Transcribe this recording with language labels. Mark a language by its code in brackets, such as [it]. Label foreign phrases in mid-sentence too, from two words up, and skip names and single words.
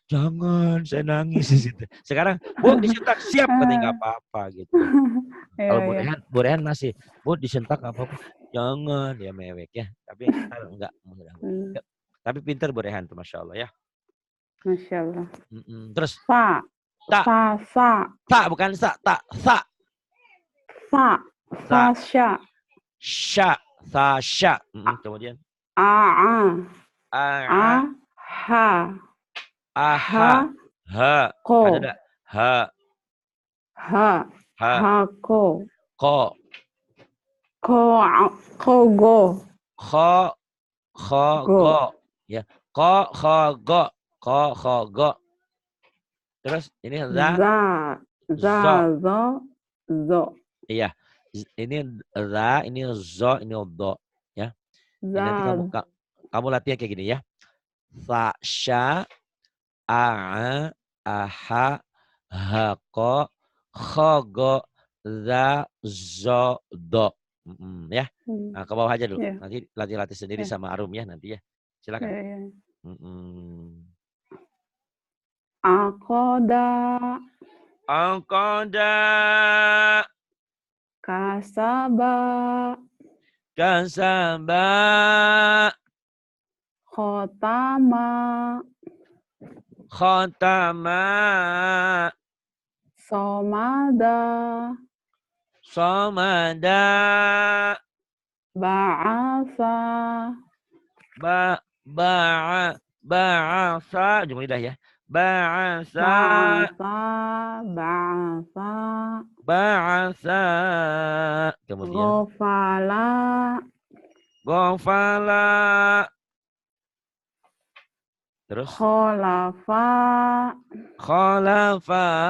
[id] Jangan, saya nangis di situ. Sekarang, Bu, disentak siap, katanya nggak apa-apa gitu. Kalau Bu Rehan masih, Bu, disentak nggak apa-apa. Jangan, dia mewek ya. Tapi enggak. Tapi pinter Bu Rehan tuh, [ar] Masya Allah [id] ya. [ar] Masya Allah. [id] Terus, sa. Bukan sa, sa. Sasya. Sasya. Kemudian. Aha. Ko. Ada enggak? Ko. Go. Go. Ya. Go. Terus ini Zo. Iya. Ini ra, ini zo, ini do ya. Ini nanti kamu latihan kayak gini ya. [ar] Sa, sya, a, aha, hako, khogo, za, zo, do. [id] Ya. Nah, ke bawah aja dulu. Nanti latih-latih sendiri sama Arum ya nanti ya. Silakan. [ar] Akoda. Kasaba. Khotama. Somada. Ba'asa. Ba'asa. [id] Jumlah lidah ya. [ar] Ba'asa. Kemudian. Ghafala. Terus. Khalafa.